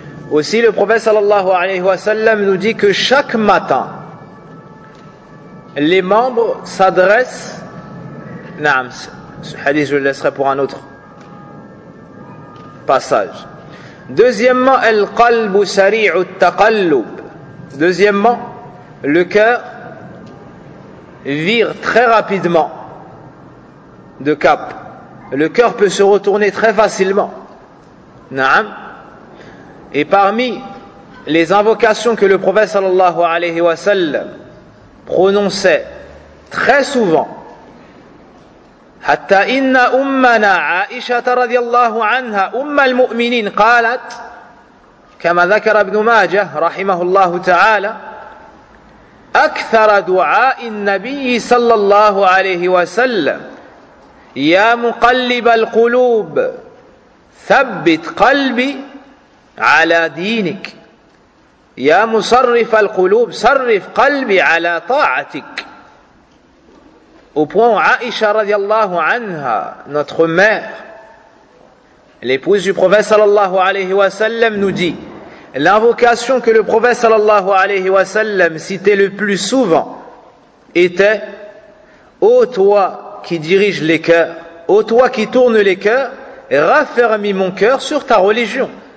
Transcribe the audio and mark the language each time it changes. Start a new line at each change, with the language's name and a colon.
French: Aussi, le prophète sallallahu alayhi wa sallam nous dit que chaque matin, les membres s'adressent... Naam, ce hadith je le laisserai pour un autre passage.
Arabic: Deuxièmement, القلب سريع التقلب.
French: Deuxièmement, le cœur vire très rapidement de cap. Le cœur peut se retourner très facilement. Naam. Et parmi les invocations que le prophète sallallahu alayhi wa sallam prononçait très souvent.
Arabic: حتى إن أمنا عائشة رضي الله عنها أم المؤمنين قالت كما ذكر ابن ماجه رحمه الله تعالى أكثر دعاء النبي صلى الله عليه وسلم يا مقلب القلوب ثبت قلبي على دينك يا مصرف القلوب صرف قلبي على طاعتك.
French: Au point où Aïcha radiallahu anha, notre mère, l'épouse du prophète sallallahu alayhi wa sallam, nous dit l'invocation que le prophète sallallahu alayhi wa sallam citait le plus souvent était ô toi qui dirige les cœurs, ô toi qui tourne les cœurs, raffermis mon cœur sur ta religion.